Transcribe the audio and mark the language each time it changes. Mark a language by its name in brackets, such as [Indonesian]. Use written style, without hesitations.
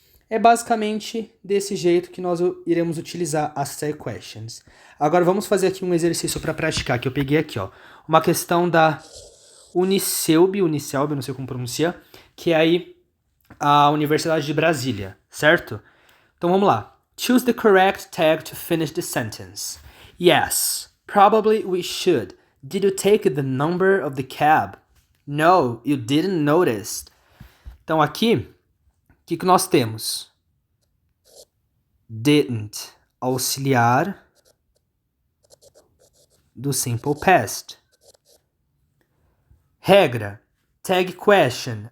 [Portuguese] É basicamente desse jeito que nós iremos utilizar as tag questions. Agora vamos fazer aqui um exercício para praticar, que eu peguei aqui, ó. Uma questão da Unicelb, não sei como pronuncia, que é aí a Universidade de Brasília, certo? Então vamos lá. [English] Choose the correct tag to finish the sentence. Yes, probably we should. Did you take the number of the cab? No, you didn't notice. [Portuguese] Então aqui, o que nós temos? Didn't, auxiliar do simple past. Regra, Tag question.